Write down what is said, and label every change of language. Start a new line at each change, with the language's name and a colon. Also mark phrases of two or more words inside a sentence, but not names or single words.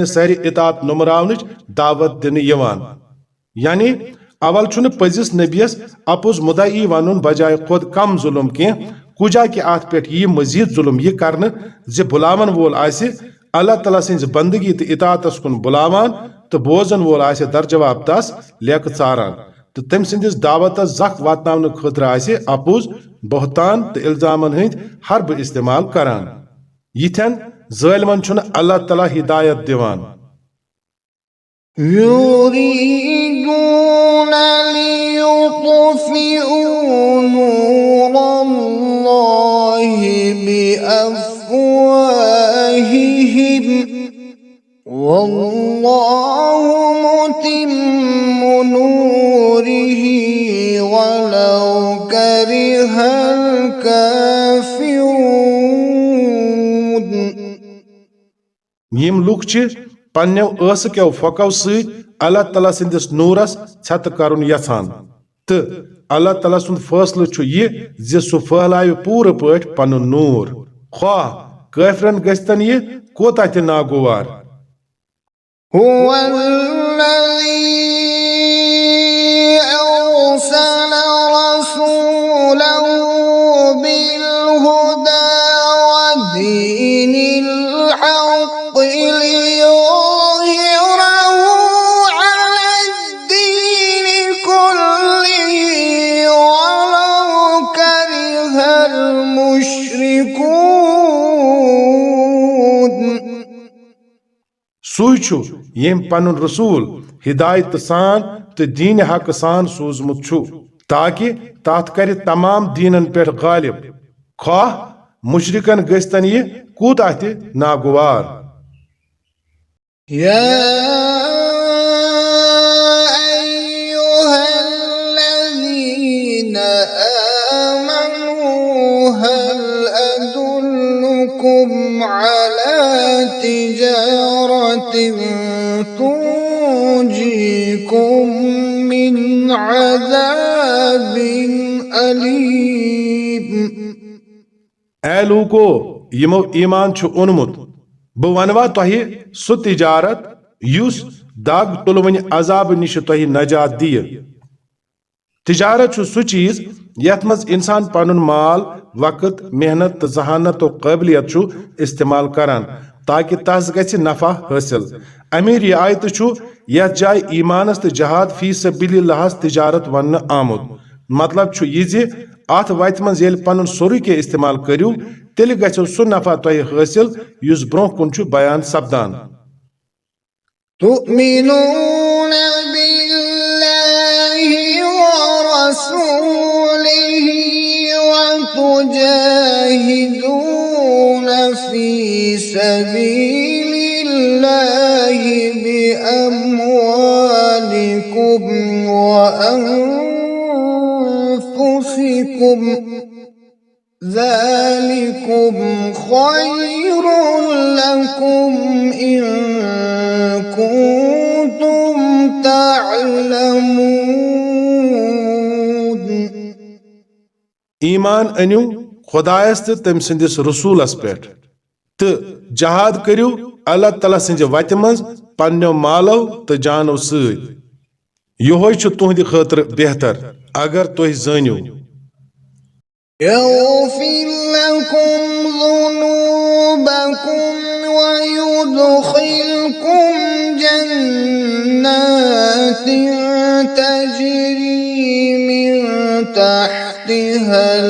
Kashmiri: सारी इतात नुमरावनच दावत दिन यवान यानी अवल छुन पजिस नबियस अपुज मुदाई वनुन बजाय खुद कम जुल्म के कुजा कि अत पे यह मजीद जुल्म यह करन जे बुलावन वोल आसे अल्लाह ताला सिंज बंदगी तो इतातस कुन बुलावान तो बोजन वोल आसे दर जवाब तस लेक चारान तो तम सिंदिस दावतस जख वातनावन खतर आसे अपुज बहतान तो इल्जामन हिंद हर्ब इस्तेमाल करान यिथन जालिमन छुन अल्लाह ताला हिदायत दिवान
Arabic: يريدون ليطفئوا نور الله بأفواههم والله متم نوره ولو كره الكافرون
Kashmiri: यम लुक पन्नो ऐसको फको सत अल्लाह ताला सिंदिस नूरस छत करुन यछान तो अल्लाह ताला सुंद फैसला यह जे सु फहलावे पूरे पट पन नूर ख्वाह काफिरन गस्तन यह कोता त नागवार
Arabic: هو الذي أرسل رسوله بالهدى ودين الحق ليظهره على الدين كله ولو كره المشركون
Kashmiri: सुई यम पन रसूल हिदायत सान तो दीन हक सान सूजमुत ताकि तथ कर तमाम दीनन पे गालिब ख्वाह मुशरिकन गस्तन यह कूता त नागवार
Arabic: يا أيها الذين آمنوا هل أدلكم على تجارة تنجيكم من عذاب أليم
Kashmiri: ए लूको यमो ईमान छु ओनमुत बह वनवा तोहि सु तिजारत युस दाग तुलवन अजाब निश तोहि नजात दिय तिजारत छु सु चीज यथ मज इंसान पनुन माल वक्त मेहनत तो जहानत तो काबिलियत छु इस्तेमाल करान ताकि तस गछ नफा हासिल अमीर यह आयत छु यथ जाय ईमानस तो जहाद
Arabic: في سبيل الله
Kashmiri: तिजारत वन आमुद मतलब छु यह जे अथ वत मज येल पनुन सोरी के इस्तेमाल करियो तेल गछो सु नफा तोहि हासिल युस ब्रोह कुन छु बयान सपदान
Arabic: تؤمنون بالله ورسوله وتجاهدون في سبيل الله بأموالكم وأنفسكم ذلكم خير لكم إن كنتم تعلمون.
Kashmiri: ایمان انیو خدایس تو تم سندس رسولس پہ تو جہاد کرو اللہ تعالیٰ سنز وتہ مز پنو مالو تو جانو ست یہ تہند خاطر بہتر اگر تھی زانو.
Arabic: يغفر لكم ذنوبكم ويدخلكم جنات تجري من تحتها